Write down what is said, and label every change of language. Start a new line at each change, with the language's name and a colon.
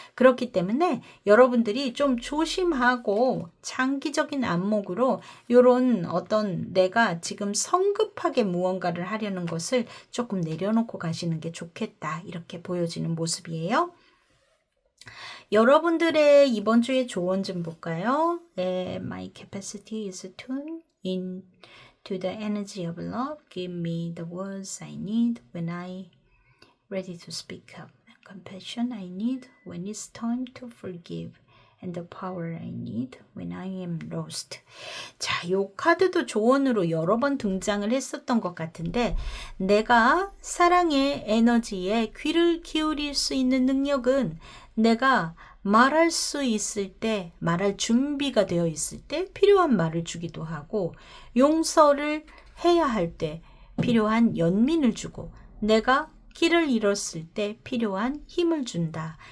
Korean: 그렇기 때문에 여러분들이 좀 조심하고 장기적인 안목으로 이런 어떤 내가 지금 성급하게 무언가를 하려는 것을 조금 내려놓고 가시는 게 좋겠다 이렇게 보여지는 모습이에요. 여러분들의 이번 주의 조언 좀 볼까요?
English: My capacity is tuned in to the energy of love. Give me the words I need when I ready to speak up, and compassion I need when it's time to forgive, and the power I need when I am lost.
Korean: 자, 요 카드도 조언으로 여러 번 등장을 했었던 것 같은데 내가 사랑의 에너지에 귀를 기울일 수 있는 능력은 내가 말할 수 있을 때, 말할 준비가 되어 있을 때 필요한 말을 주기도 하고 용서를 해야 할 때 필요한 연민을 주고 내가 길을 잃었을 때 필요한 힘을 준다.